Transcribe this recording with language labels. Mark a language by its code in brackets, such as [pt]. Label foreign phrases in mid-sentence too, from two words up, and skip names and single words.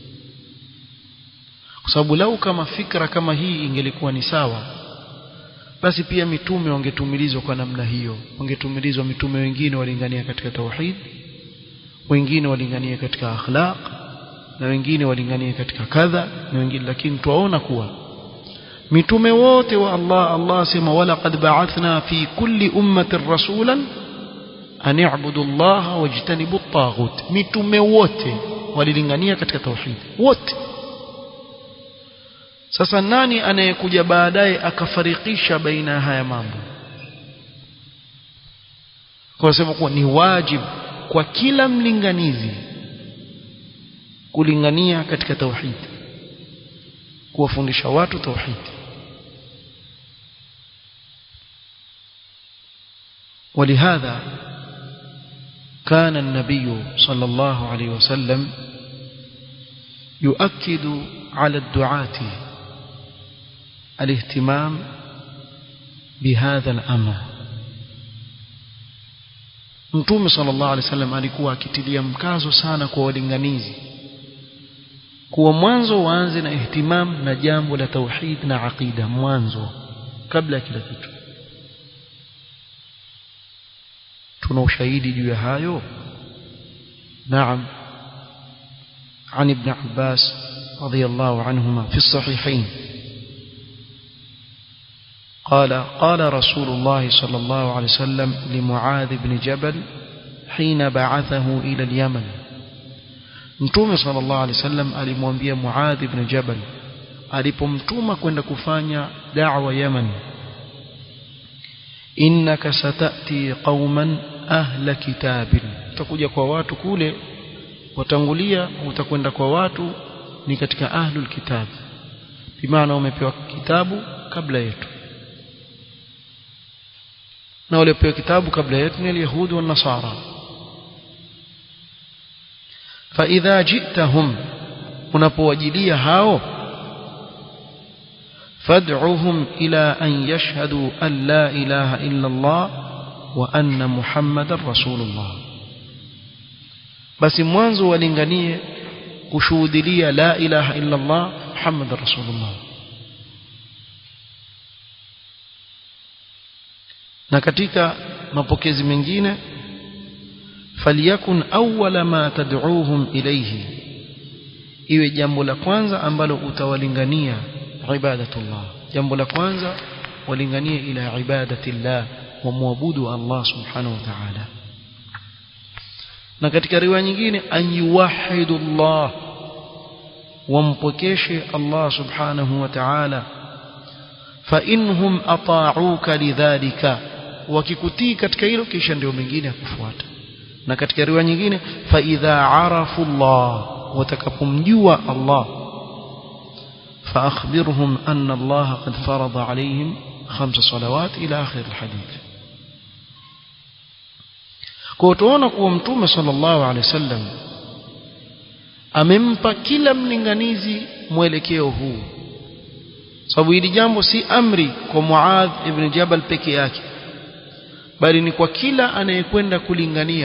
[sw] Kwa sababu lau kama fikra kama hii ingelikuwa ni sawa, basi pia mitume wangetumilizwa kwa namna hiyo. Wangetumilizwa mitume wengine walingania katika tauhid, wengine walingania katika akhlaq, na wengine walingania katika kadha na wengine. Lakini tuwaona kuwa mitume wote wa Allah sema [ar] ولقد بعثنا في كل أمة رسولا أن اعبدوا الله واجتنبوا الطاغوت. [sw] Mitume wote walilingania katika tauhid wote. Sasa nani anayekuja baadaye akafarikisha baina haya mambo? Kwa sababu kuwa ni wajibu kwa kila mlinganizi kulingania katika tauhid, kuwafundisha watu tauhid. [ar] ولهذا كان النبي صلى الله عليه وسلم يؤكد على الدعاة الاهتمام بهذا الأمر. [sw] Mtume [ar] صلى الله عليه وسلم [sw] alikuwa akitilia mkazo sana kwa walinganizi kuwa mwanzo waanze na ihtimam na jambo la tauhid na aqida mwanzo kabla kila kitu. tuna ushahidi juu ya hayo? Naam, [ar] عن ابن عباس رضي الله عنهما في الصحيحين قال رسول الله صلى الله عليه وسلم لمعاذ بن جبل حين بعثه إلى اليمن. [sw] Mtume [ar] صلى الله عليه وسلم [sw] alimwambia Muadh ibn Jabal alipomtuma kwenda kufanya da'wa Yemen, [ar] إنك ستأتي قوما أهل كتاب, [sw] utakuja kwa watu kule watangulia, utakwenda kwa watu ni katika [ar] أهل الكتاب, [sw] bimaana umepewa kitabu kabla yetu, na wale pewa kitabu kabla yetu ni Yahudi na Nasara. [ar] فإذا جئتهم, [sw] unapowajilia hao, [ar] فادعهم إلى أن يشهدوا أن لا إله إلا الله وأن محمدا رسول الله, [sw] basi mwanzo walinganie kushuhudia [ar] لا إله إلا الله محمد رسول الله. [sw] Na katika mapokezi mengine, [ar] فليكن أول ما تدعوهم إليه, [sw] iwe jambo la kwanza ambalo utawalingania ibadatullah, jambo la kwanza walinganie [ar] إلى عبادة الله, [sw] wa muabudu Allah [ar] سبحانه وتعالى. [sw] Na katika riwaya nyingine, [ar] أن يوحدوا الله, [sw] wampokeshe Allah [ar] سبحانه وتعالى. فإن هم أطاعوك لذلك, [sw] wakikutii katika hilo kisha ndio mengine yakufuata. Na katika riwaya nyingine, [ar] فإذا عرفوا الله, [sw] watakapomjua Allah, [ar] فأخبرهم أن الله قد فرض عليهم 5 صلوات إلى آخر الحديث. [sw] Kwa tuona kuwa Mtume [ar] صلى الله عليه وسلم [sw] amempa kila mlinganizi mwelekeo huu, sababu hili jambo si amri kwa Muadh ibn Jabal peke yake, bali ni kwa kila anayekwenda kulingania.